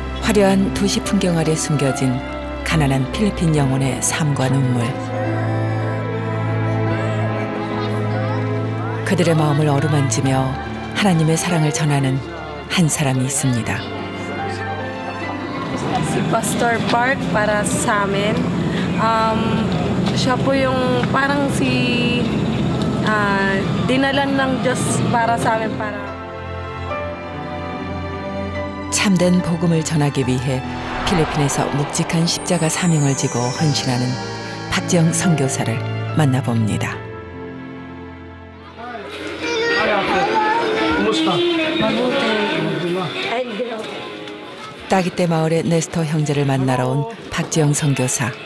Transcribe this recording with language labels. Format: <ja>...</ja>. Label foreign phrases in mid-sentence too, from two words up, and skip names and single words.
<ko>화려한 도시 풍경 아래 숨겨진 가난한 필리핀 영혼의 삶과 눈물. 그들의 마음을 어루만지며 하나님의 사랑을 전하는 한 사람이 있습니다.</ko> <tl>Si Pastor Park para sa amin. Siya po yung parang dinalan ng Diyos para sa amin para.</tl> <ko>참된 복음을 전하기 위해 필리핀에서 묵직한 십자가 사명을 지고 헌신하는 박지영 선교사를 만나봅니다. 따기떼 마을의 네스터 형제를 만나러 온 박지영 선교사.</ko>